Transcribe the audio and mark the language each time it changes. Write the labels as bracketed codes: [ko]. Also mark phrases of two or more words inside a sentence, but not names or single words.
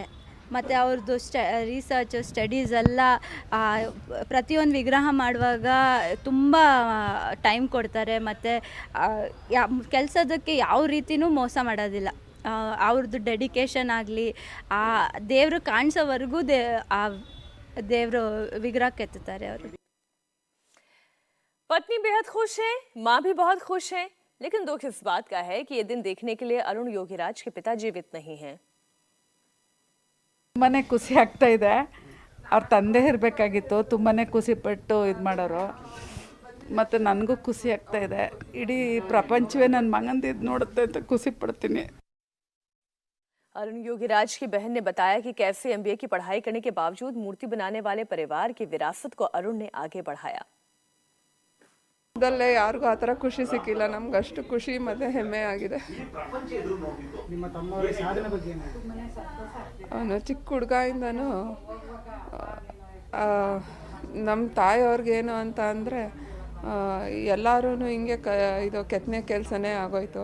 [kn] ಮತ್ತು ಅವ್ರದ್ದು [en] research studies [kn] ಎಲ್ಲ ಪ್ರತಿಯೊಂದು ವಿಗ್ರಹ ಮಾಡುವಾಗ ತುಂಬ ಟೈಮ್ ಕೊಡ್ತಾರೆ. ಮತ್ತು ಕೆಲಸದಕ್ಕೆ ಯಾವ ರೀತಿಯೂ ಮೋಸ ಮಾಡೋದಿಲ್ಲ. ಅವ್ರದ್ದು ಡೆಡಿಕೇಶನ್ ಆಗಲಿ, ಆ ದೇವರು ಕಾಣಿಸೋವರೆಗೂ ಆ ದೇವರು ವಿಗ್ರಹ ಕೆತ್ತುತ್ತಾರೆ ಅವರು। [hi] पत्नी बेहद खुश है, माँ भी बहुत खुश है, लेकिन दुख इस बात का है कि ये दिन देखने के लिए अरुण योगीराज के पिता जीवित नहीं हैं। [kn] ತುಂಬಾ ಖುಷಿ ಆಗ್ತಾ ಇದೆ। ಅವ್ರ ತಂದೆ ಇರಬೇಕಾಗಿತ್ತು, ತುಂಬಾ ಖುಷಿ ಪಟ್ಟು ಇದು ಮಾಡೋರು। ಮತ್ತು ನನಗೂ ಖುಷಿ ಆಗ್ತಾ ಇದೆ, ಇಡೀ ಪ್ರಪಂಚವೇ ನನ್ನ ಮಗಂದು ಇದು ನೋಡುತ್ತೆ ಅಂತ ಖುಷಿ ಪಡ್ತೀನಿ। [hi] अरुण योगीराज की बहन ने बताया कि कैसे MBA की पढ़ाई करने के बावजूद मूर्ति बनाने वाले परिवार की विरासत को अरुण ने आगे बढ़ाया। [kn] ಯಾರಿಗೂ ಆ ಥರ ಖುಷಿ ಸಿಕ್ಕಿಲ್ಲ, ನಮ್ಗೆ ಅಷ್ಟು ಖುಷಿ ಮತ್ತು ಹೆಮ್ಮೆ ಆಗಿದೆ। ಅವನು ಚಿಕ್ಕ ಹುಡುಗಿಂದನೂ ನಮ್ಮ ತಾಯಿಯವ್ರಿಗೇನು ಅಂತ ಅಂದರೆ ಎಲ್ಲರೂ ಹಿಂಗೆ ಇದು ಕೆತ್ತನೆ ಕೆಲಸನೇ ಆಗೋಯ್ತು।